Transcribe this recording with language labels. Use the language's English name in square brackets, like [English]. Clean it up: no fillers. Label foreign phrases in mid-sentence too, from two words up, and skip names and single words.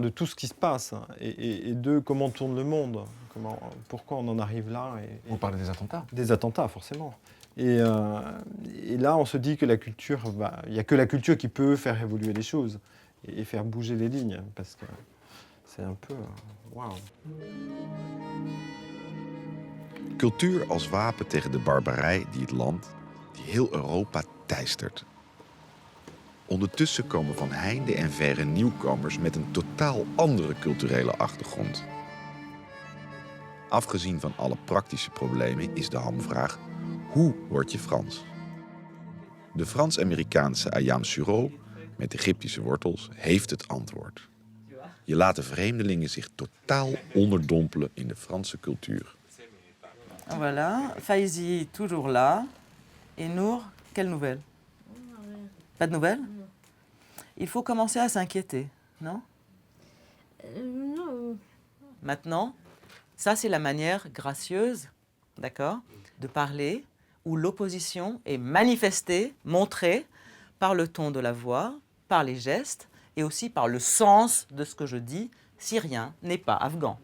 [French] De tout ce qui se passe, hein, et de comment tourne le monde. Pourquoi on en arrive là. Vous parlez des attentats? Des attentats, forcément. Et là, on se dit que la culture, il n'y a que la culture qui peut faire évoluer les choses et faire bouger les lignes, parce que c'est un peu... Waouh. [Dutch] Cultuur als wapen tegen de barbarij die het land, die heel Europa teistert. Ondertussen komen van heinde en verre nieuwkomers met een totaal andere culturele achtergrond. Afgezien van alle praktische problemen is de hamvraag: hoe word je Frans? De Frans-Amerikaanse Ayam Suro, met Egyptische wortels, heeft het antwoord. Je laat de vreemdelingen zich totaal onderdompelen in de Franse cultuur. [French] Voilà, Faizi toujours là. Et Nour, quelle nouvelle? Pas de nouvelles? Il faut commencer à s'inquiéter, non? Non. Maintenant, ça c'est la manière gracieuse, d'accord, de parler, où l'opposition est manifestée, montrée par le ton de la voix, par les gestes et aussi par le sens de ce que je dis, syrien n'est pas afghan.